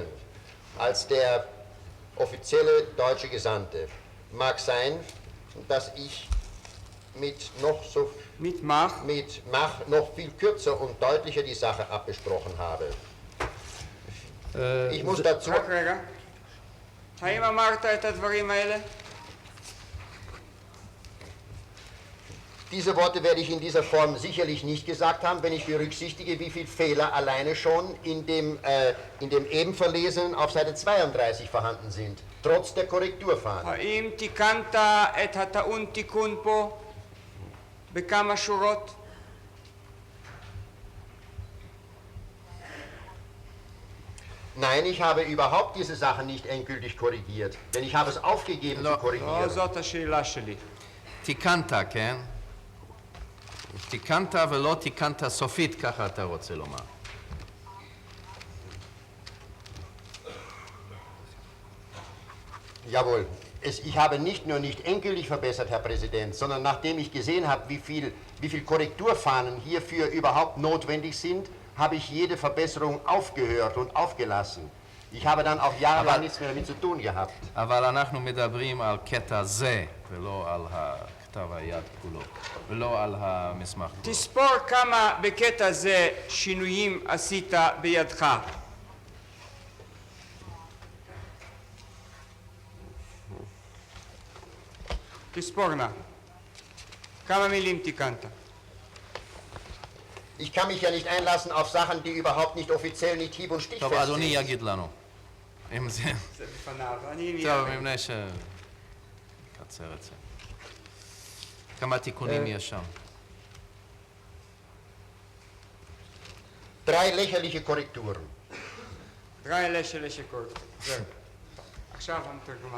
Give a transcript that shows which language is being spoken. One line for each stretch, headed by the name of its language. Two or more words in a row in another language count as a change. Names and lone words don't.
German: Als der offizielle deutsche Gesandte. Mag sein, dass ich mit Mach noch viel kürzer und deutlicher die Sache abgesprochen habe. Ich muss dazu...
Hebrew: רק רגע. האם אמרת את הדברים האלה?
German: Diese Worte werde ich in dieser Form sicherlich nicht gesagt haben, wenn ich berücksichtige, wie viele Fehler alleine schon in dem eben verlesenen auf Seite 32 vorhanden sind, trotz der Korrekturfahne.
Hebrew: האם תיקנת את הטעון תיקון פה בכמה שורות?
German: Nein, ich habe überhaupt diese Sache nicht endgültig korrigiert, denn ich habe es aufgegeben zu
Hebrew: לא,
German: korrigieren.
Hebrew: זאת השאלה שלי. תיקנת, כן? תיקנת ולא תיקנת סופית, ככה אתה רוצה לומר.
German: Jawohl. Ich habe nicht nur nicht endgültig verbessert, Herr Präsident, sondern nachdem ich gesehen habe, wie viel Korrekturfahnen hierfür überhaupt notwendig sind, habe ich jede Verbesserung aufgehört und aufgelassen. Ich habe dann auch jahrelang nichts mehr damit zu tun gehabt.
Hebrew: אבל אנחנו מדברים על קטע זה, ולא על כתב היד כולו, ולא על המסמך כולו. תספור כמה בקטע זה שינויים עשית בידך. תספור נא. כמה מילים תיקנת?
German: Ich kann mich ja nicht einlassen auf Sachen, die überhaupt nicht offiziell, nicht hieb- und
Hebrew: טוב,
German: stichfest
Hebrew: אדוני
German: sind.
Hebrew: יגיד לנו. אם זה... זה בפניו. אני טוב, מבנה ש... קצר את זה. כמה תיקונים יש שם?
German: 3 lächerliche Korrekturen. drei lächerliche.
Hebrew: זהו. עכשיו המתרגמן.